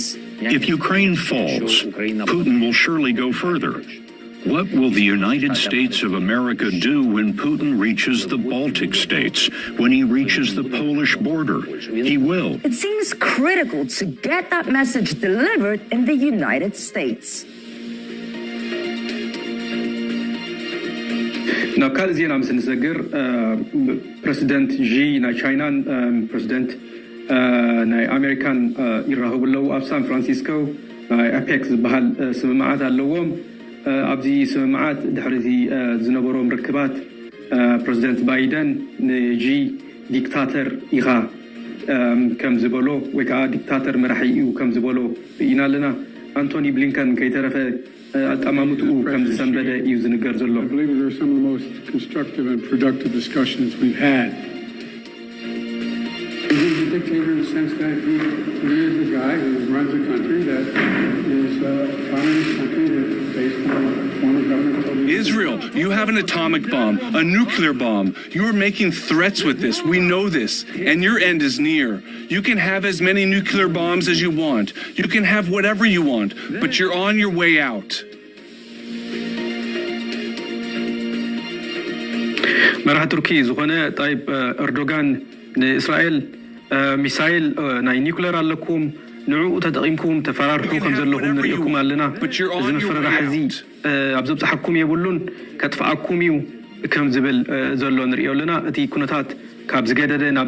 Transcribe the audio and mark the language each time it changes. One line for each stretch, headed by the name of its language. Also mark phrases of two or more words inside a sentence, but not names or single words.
English: If Ukraine falls, Putin will surely go further. What will the United States of America do when Putin reaches the Baltic states, when he reaches the Polish border? He will. It seems critical to get that message delivered in the United States.
Tigrinya: ናብ ካልእ ዜና ምስ ንሰግር ፕረዚደንት ዢ ናይ ቻይናን ፕረዚደንት ናይ ኣሜሪካን ይራኸቡ ኣለዉ ኣብ ሳን ፍራንሲስኮ ናይ ኣፔክስ ዝበሃል ስምምዓት ኣለዎም ኣብዚ ስምምዓት ድሕሪ ዝነበሮም ርክባት ፕረዚደንት ባይደን ንጂ ዲክታተር ኢኻ ከም ዝበሎ ወይ ከዓ ዲክታተር መራሒ እዩ ከም ዝበሎ ኢና ኣለና አንቶኒ ብሊንከን ከይተረፈ አጣማሙቱ ከም ዝሰንበደ እዩ ዝንገር ዘሎ
English: I believe there are some of the most constructive and productive discussions we've had. He's a dictator in the sense that he is the guy who runs a country that is a communist country that is based on a form of government. Israel, you have an atomic bomb, a nuclear bomb. You are making threats with this. We know this. And your end is near. You can have as many nuclear bombs as you want. You can have whatever you want, but you're on your way out.
Tigrinya: መራሒ ቱርኪ ዝኾነ ጣይብ ኤርዶጋን ንእስራኤል ሚሳይል ናይ ኒውክሌር ኣለኩም ንዕኡ ተጠቂምኩም ተፈራርሑ ከም ዘለኹም ንሪኢኩም ኣለና እዚ ምፍርራሕ እዚ ኣብ ዘብፅሐኩም የብሉን ከጥፍኣኩም እዩ ከም ዝብል ዘሎ ንሪኦ ኣለና እቲ ኩነታት ካብ ዝገደደ ናብ